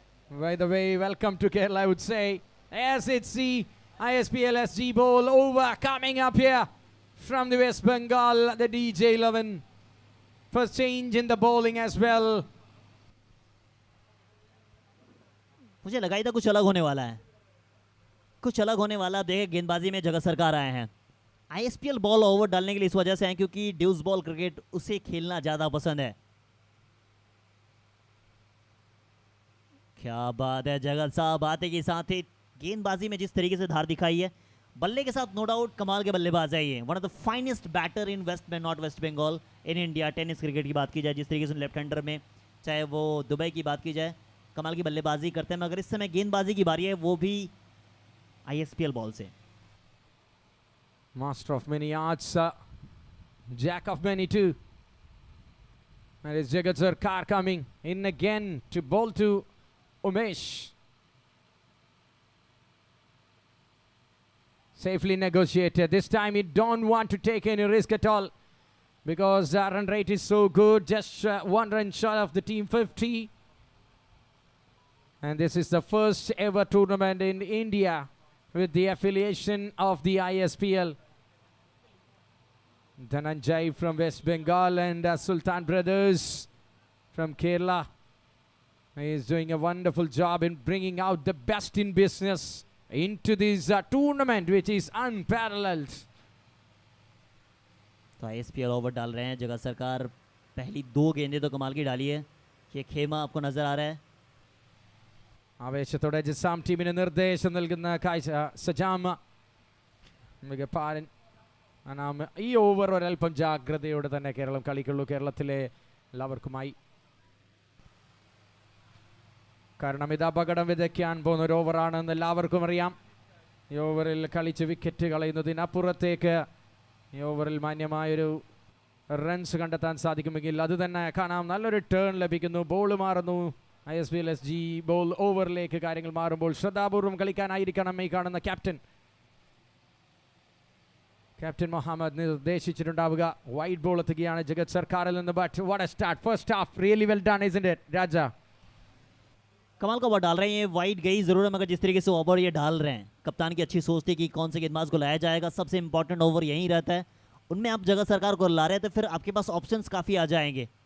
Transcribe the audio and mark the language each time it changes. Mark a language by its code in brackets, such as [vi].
[en] By the way, welcome to Kerala, I would say. Yes, it's the ISPL SG Bowl over coming up here from the West Bengal, the DJ11. First change in the bowling as well. [hi] मुझे लगा ही था कुछ अलग होने वाला है, कुछ अलग होने वाला। देखे गेंदबाजी में जगत सरकार आए हैं। आईएसपीएल बॉल ओवर डालने के लिए इस वजह से हैं क्योंकि ड्यूस बॉल क्रिकेट उसे खेलना ज्यादा पसंद है। क्या बात है जगत साहब, आते के साथ ही गेंदबाजी में जिस तरीके से धार दिखाई है, बल्ले के साथ नो डाउट कमाल के बल्लेबाज है ये। [en] One of the finest batter in west में not west Bengal in India. [hi] Tennis cricket की बात की जाए, जिस तरीके से लेफ्ट हैंडर में, चाहे वो दुबई की बात की जाए, कमाल की बल्लेबाजी करते हैं। मगर इस समय गेंदबाजी की बारी है, वो भी आईएसपीएल बॉल से। [en] Master of many arts, jack of many too. There is Jagat Sarkar coming in again to bowl to Umesh. Safely negotiated. This time he don't want to take any risk at all because the run rate is so good. Just 1 run short of the team 50. And this is the first ever tournament in India with the affiliation of the ISPL. Dhananjay from West Bengal and Sultan Brothers from Kerala. He is doing a wonderful job in bringing out the best in business into this tournament which is unparalleled. [hi] तो ISPL over डाल रहे हैं जगत सरकार। पहली 2 गेंदें तो कमाल की डाली है। ये खेमा आपको नजर आ रहा है। [ml] ആവേശത്തോടെ ജിസാം ടീമിന് നിർദ്ദേശം നൽകുന്ന കാഴ്ച സജാം മികപ്പാരൻ ഈ ഓവർ ഒരൽപ്പം ജാഗ്രതയോടെ തന്നെ കേരളം കളിക്കുള്ളൂ, കേരളത്തിലെ എല്ലാവർക്കുമായി. കാരണം ഇത് അപകടം വിതയ്ക്കാൻ പോകുന്ന ഒരു ഓവറാണെന്ന് എല്ലാവർക്കും അറിയാം. ഈ ഓവറിൽ കളിച്ച് വിക്കറ്റ് കളയുന്നതിനപ്പുറത്തേക്ക് ഈ ഓവറിൽ മാന്യമായൊരു റൺസ് കണ്ടെത്താൻ സാധിക്കുമെങ്കിൽ അത് തന്നെ കാണാം. നല്ലൊരു ടേൺ ലഭിക്കുന്നു, ബോൾ മാറുന്നു. ISPL SG ബോൾ ഓവറിലേക്ക് കാര്യങ്ങൾ മാറുമ്പോൾ ശ്രദ്ധാപൂർവം കളിക്കാനായിരിക്കണം ഈ കാണുന്ന ക്യാപ്റ്റൻ മുഹമ്മദ് നിർദ്ദേശിച്ചിട്ടുണ്ടാവുക. വൈഡ് ബോൾ എത്തുകയാണ് ജഗത് സർക്കാരിൽ നിന്ന്. [en] But what a start, first half really well done isn't it Raja? [hi] कमाल का ओवर डाल रहे हैं। ये वाइड गई जरूर है, मगर जिस तरीके से ओवर ये डाल रहे हैं, कप्तान की अच्छी सोच थी कि कौन से गेंदबाज को लाया जाएगा। सबसे इंपॉर्टेंट ओवर यही रहता है, उनमें आप जगत सरकार को ला रहे हैं तो फिर आपके पास ऑप्शंस काफी आ जाएंगे।